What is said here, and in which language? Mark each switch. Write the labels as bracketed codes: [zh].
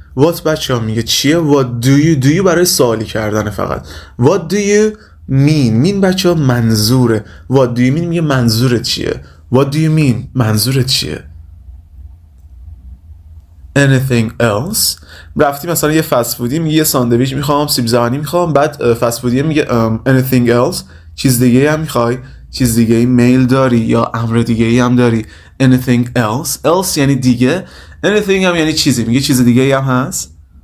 [fa] what بچه ها میگه چیه. [en] what do you [fa] برای سوالی کردن فقط. [en] what do you mean [fa] بچه ها منظوره. [en] what do you mean [fa] میگه منظورت چیه. [en] what do you mean منظورت چیه. anything else [fa] رفتی مثلا یه فست فودی میگه یه ساندویچ میخوام، سیب زمینی میخوام، بعد فست فودی میگه anything else چیز دیگه هم میخوای، چیز دیگه میل داری یا امر دیگه هم داری. [en] anything else [fa] یعنی دیگه. anything هم یعنی چیزی، میگه چیز دیگه هم هست.